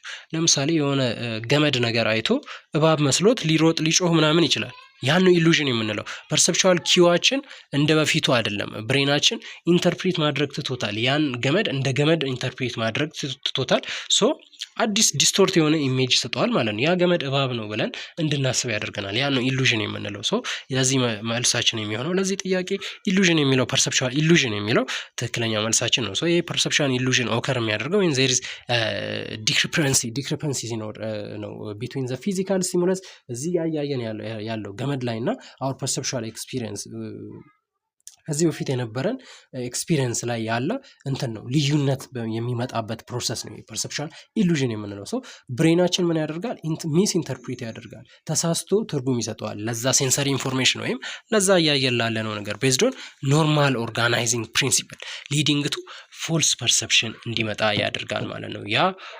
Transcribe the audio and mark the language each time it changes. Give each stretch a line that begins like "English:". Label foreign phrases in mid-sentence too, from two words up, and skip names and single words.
Amharic: ለምሳሌ የሆነ ገመድ ነገር አይቶ እባብ መስሎት ሊሮጥ ሊጮህ ምናምን ይችላል። ያን ነው ኢሉዥን የምንለው።
English: perceptual cue
Amharic: እንደ በፊቱ አይደለም። ብሬናችን ኢንተርፕሬት ማድረግ ትቶታል። ያን ገመድ እንደ ገመድ ኢንተርፕሬት ማድረግ ትቶታል። ሶ አዲስ ዲስቶርት የሆነ ኢሜጅ ይሰጠዋል ማለት ነው። ያ ገመድ እባብ ነው ብለን እንድናስብ ያደርገናል። ያን ነው ኢሉዥን የምንለው። ሶ ለዚህ መልሳችን የሚሆነው ለዚህ ጥያቄ ኢሉዥን የሚለው
English: perceptual illusion
Amharic: የሚለው ትክክለኛ መልሳችን ነው። ሶ ይሄ
English: perceptual illusion
Amharic: ኦከር የሚያደርገው
English: when there is
Amharic: discrepancy ሲኖር ነው
English: between the physical stimulus
Amharic: እዚህ ያያየን ያለው ገመድ ላይ እና
English: our perceptual experience
Amharic: ከዚህ በፊት የነበረን ኤክስፒሪየንስ ላይ ያለ እንትን ነው ልዩነት የሚመጣበት ፕሮሰስ ነው
English: perceptual illusion
Amharic: የምንለው። ሰው ብሬናችን ምን ያደርጋል?
English: misinterpret
Amharic: ያደርጋል፣ ተሳስቶ ትርጉም ይሰጠዋል ለዛ
English: sensory information
Amharic: ወይም ለዛ እያየን ላለነው ነገር
English: based on normal organizing principle leading to false perception
Amharic: እንዲመጣ ያደርጋል ማለት ነው። ያ